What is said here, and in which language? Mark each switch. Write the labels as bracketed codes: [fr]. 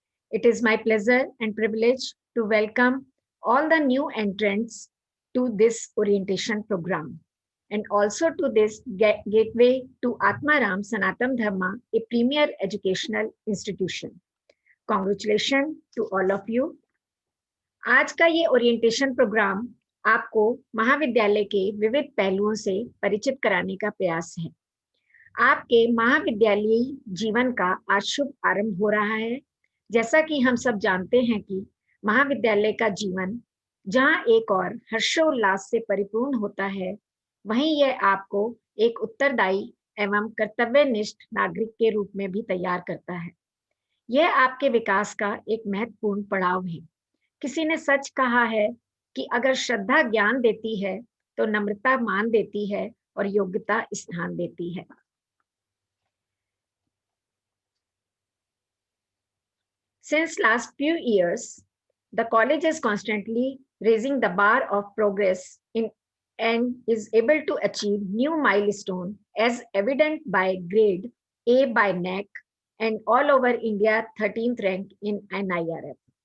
[en] It is my pleasure and privilege to welcome all the new entrants to this orientation program and also to this gateway to Atmaram Sanatam Dharma, a premier educational institution. Congratulations to all of you. [hi] आज का ये orientation programme आपको महाविद्यालय के विविध पहलुओं से परिचित कराने का प्रयास है। आपके महाविद्यालयी जीवन का आज शुभ आरंभ हो रहा है। जैसा कि हम सब जानते हैं कि महाविद्यालय का जीवन जहां एक और हर्षोल्लास से परिपूर्ण होता है, वहीं यह आपको एक उत्तरदायी एवं कर्तव्यनिष्ठ नागरिक के रूप में भी तैयार करता है। यह आपके विकास का एक महत्वपूर्ण पड़ाव है। किसी ने सच कहा है कि अगर श्रद्धा ज्ञान देती है तो नम्रता मान देती है और योग्यता स्थान देती है। [en] Since last few years, the college is constantly raising the bar of progress and is able to achieve new milestone as evident by grade A by NAC and all over India 13th rank in NIRF.